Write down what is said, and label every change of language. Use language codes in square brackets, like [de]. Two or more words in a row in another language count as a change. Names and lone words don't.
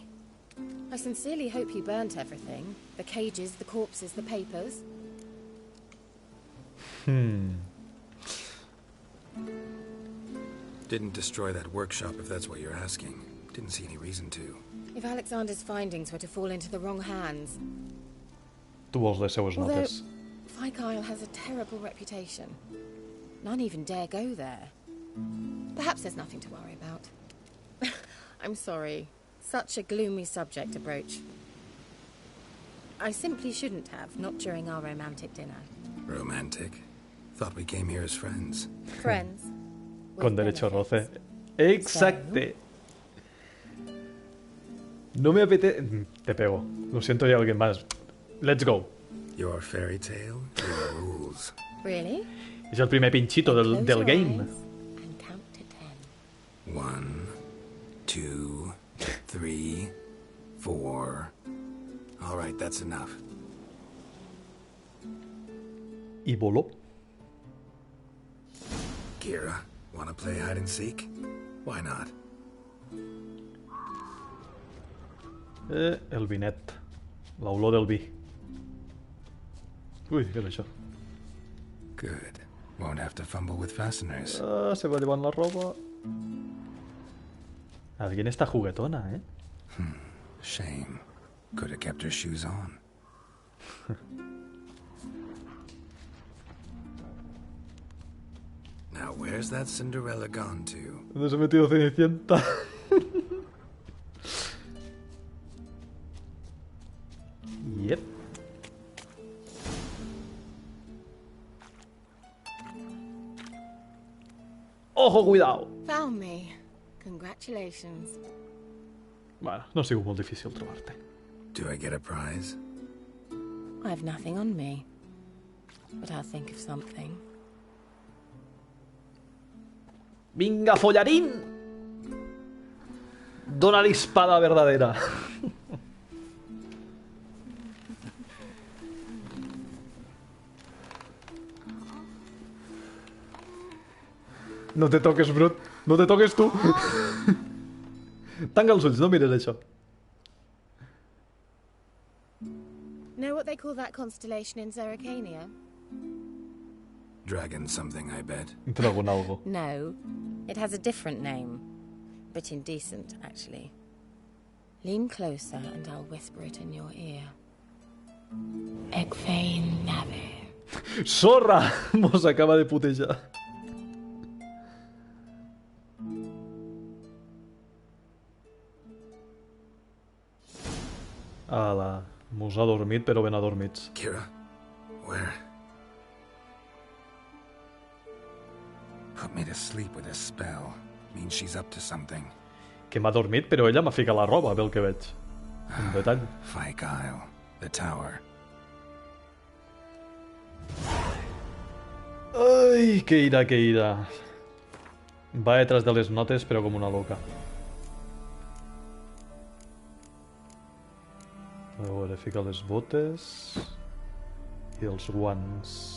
[en] I sincerely hope you burnt everything. The cages, the corpses, the papers. Didn't destroy that workshop if that's what you're asking. Didn't see any reason to. If Alexander's findings were to fall into the wrong hands... [ca] Tu vols les seues notes. [en] Fikyle has a terrible reputation. None even dare go there. Perhaps there's nothing to worry about. I'm sorry. Such a gloomy subject to broach. I simply shouldn't have, not during our romantic dinner. Romantic? Thought we came here as friends. Friends. [es] Con derecho a roce. Exacte. No me apetece... Te pego. Lo siento, hay alguien más. [en] Let's go. Your fairy tale, your rules. Really? [ca] És el primer pinchito del game. [en] And count to 10. 1, 2, 3, 4. All right, that's enough. [ca] I voló. [en] Keira, wanna play hide and seek? Why not? [ca] El vinet. L'olor del vi. Ui, què és això? [en] Good. Won't have to fumble with fasteners. [ca] Se va llevant la roba. [es] Alguien está juguetona, [en] Shame. Could have kept her shoes on. Now where's that Cinderella gone to? [es] ¿Dónde se ha metido Cenicienta? [en] Yep. [es] ¡Ojo, cuidado! [en] Found me. Congratulations. [ca] Bueno, no ha sigut molt difícil trobar-te. [en] Do I get a prize? I have nothing on me, but I'll think of something. [ca] ¡Vinga, follarín! [es] ¡Dona la espada verdadera! No te toques, Brut. No te toques tu. [ca] Tanca els ulls, no mires això. [en] Know what they call that constellation in Zerrikania? Dragon something, I bet. [es] Dragon algo. [en] No, it has a different name. Bit indecent, actually. Lean closer and I'll whisper it in your ear. Egfain Nave. [ca] Sorra! Mos acaba de putejar. Ala, mos ha dormit, però ben adormits. Keira, [en] where? Put me to sleep with a spell. Means she's up to something. [ca] Que m'ha dormit, però ella m'ha ficat la roba, pel que veig. Un detall. [en] Fyke Isle, the tower. [ca] Ai, Keira, Keira. Va detrás de les notes, però com una loca. A veure, fica les botes i els guants.